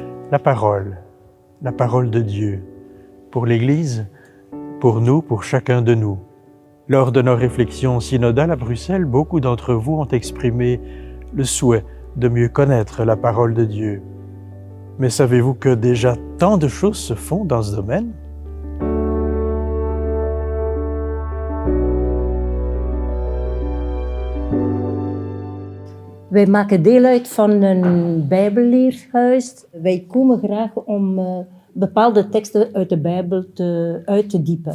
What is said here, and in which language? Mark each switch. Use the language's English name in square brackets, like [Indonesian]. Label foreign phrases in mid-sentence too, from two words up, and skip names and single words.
[French] la parole de Dieu, pour l'Église, pour nous, pour chacun de nous. Lors de nos réflexions synodales à Bruxelles, beaucoup d'entre vous ont exprimé le souhait de mieux connaître la parole de Dieu. Mais savez-vous que déjà tant de choses se font dans ce domaine? [Dutch] Wij maken deel uit van een bijbelleerhuis. Wij komen graag om bepaalde teksten uit de Bijbel uit te diepen.